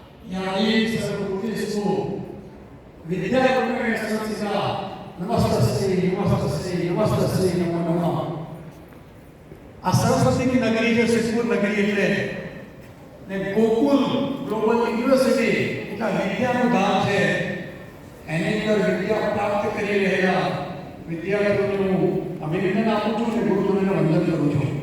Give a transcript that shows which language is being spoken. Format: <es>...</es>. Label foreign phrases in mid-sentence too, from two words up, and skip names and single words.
<sa>ज्ञानी सर्वभूतेषु विद्यारूपेण संस्थिता नमस्तस्यै नमस्तस्यै नमस्तस्यै नमो नमः।</sa> <gu>આ સરસ્વતીની નગરી જે સિદ્ધપુર નગરી એટલે ને ગોકુલ ગ્લોબલ યુનિવર્સિટી એટલે વિદ્યાનું ધામ છે, એની અંદર વિદ્યા પ્રાપ્ત કરી રહેલા વિદ્યાર્થીઓનું અભિનંદન આપું છું અને ગુરુજનોને વંદન કરું છું.</gu>